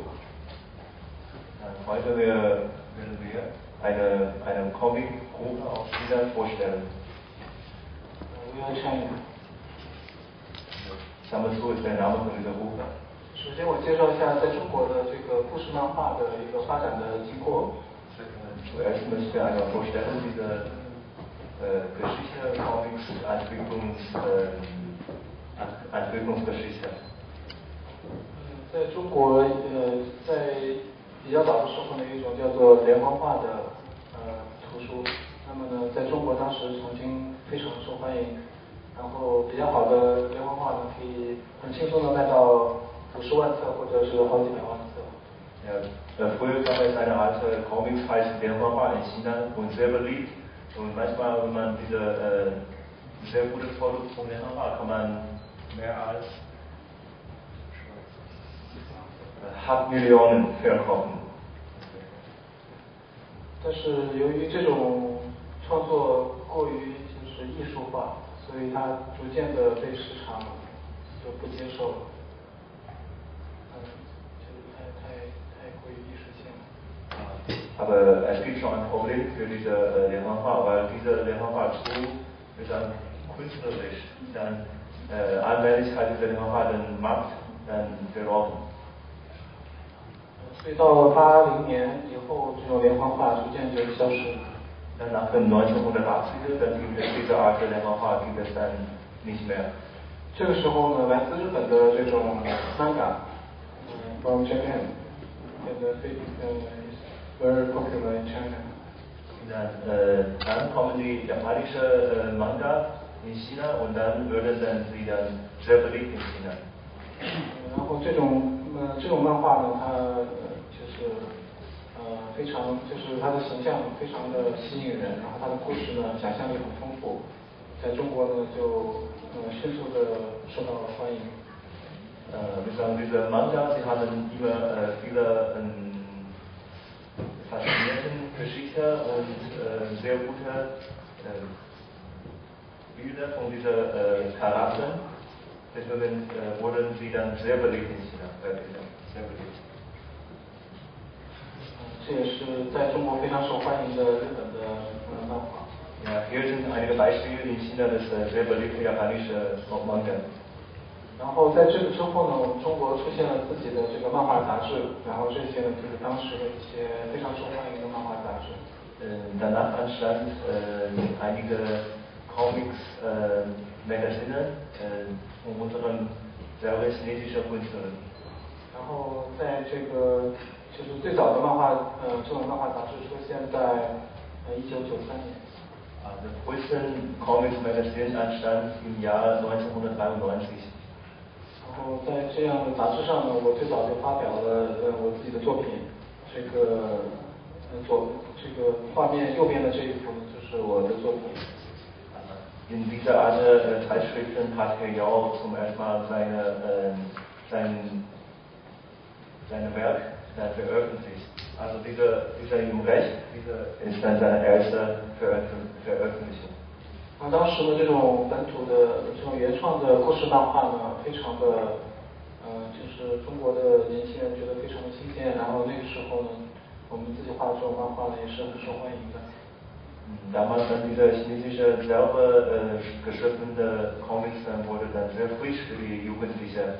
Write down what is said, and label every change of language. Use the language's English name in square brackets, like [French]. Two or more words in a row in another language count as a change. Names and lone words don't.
[German] Heute werden wir eine Comic-Gruppe aus China vorstellen. [English] We are China. [German] Summersu ist der Name von dieser Gruppe. [Chinese] 首先，我介绍一下在中国的这个故事漫画的一个发展的经过。 [German] Zuerst müssen wir einmal vorstellen, diese Geschichte, Comics, Entwicklungsgeschichte. [Chinese] 在中国，在比较早的时候呢，有一种叫做连环画的图书。那么呢，在中国当时曾经非常受欢迎，然后比较好的连环画呢，可以很轻松的卖到50万册或者是好几百万册。 [German] Früher gab es eine alte Comics, heißt Lenhua in China und sehr beliebt. Und manchmal, wenn man diese sehr gute Produkt von Lenhua kann man mehr als 8 Millionen verkaufen. [Chinese] 但是由于这种创作过于就是艺术化，所以它逐渐的被市场就不接受了。太过于艺术性了。 [German] Aber es gibt schon ein Problem für diese Lenhua, weil diese Lenhua ist dann künstlerisch, dann allmählich hat diese Lenhua den Markt dann verloren. [Chinese] 所以到了80年以后，这种连环画逐渐就消失了。 [German] Dann nach den 1980er, dann gibt es diese Art der Lenhua, gibt es dann nicht mehr. [Chinese] 这个时候呢，来自日本的这种 [English] manga from Japan, and is very popular in China. [German] dann kommen die japanische Manga in China und dann werden sie dann sehr beliebt in China. [Chinese] 然后这种漫画呢，它就是非常就是它的形象非常的吸引人，然后它的故事呢想象力很丰富，在中国呢就迅速的受到了欢迎。 [German] Wir sagen, diese Manga, sie haben immer viele faszinierende Geschichten und sehr gute Bilder von diesen Charakteren. Deswegen wurden sie dann sehr beliebt in China. Sehr beliebt. [Chinese] 这也是在中国非常受欢迎的日本的漫画。 [German] Ja, hier sind einige Beispiele in China des sehr beliebten japanischen Manga. [Chinese] 然后在这个之后呢，我们中国出现了自己的这个漫画杂志，然后这些呢就是当时的一些非常受欢迎的漫画杂志。 [German] Danach entstanden einige Comics, Magazine von unseren selber chinesischen Künstlern. [Chinese] 然后在这个就是最早的这种漫画杂志出现在1993年。 [German] Das größte Comics Magazine entstand im Jahr 1993. [Chinese] 然后在这样的杂志上呢，我最早就发表了我自己的作品。这个画面右边的这一幅呢，就是我的作品。 [German] In dieser Art Zeitschriften hat Yao zum ersten Mal seine Werk veröffentlicht. Also dieser im Recht, dieser ist dann seine erste Veröffentlichung. [Chinese] 那当时的这种本土的这种原创的故事漫画呢，非常的就是中国的年轻人觉得非常的新鲜。然后那个时候呢，我们自己画的这种漫画呢，也是很受欢迎的。 [German] Damals dann diese chinesische selber geschriebene Comics wurde dann sehr frisch für die Jugendlichen.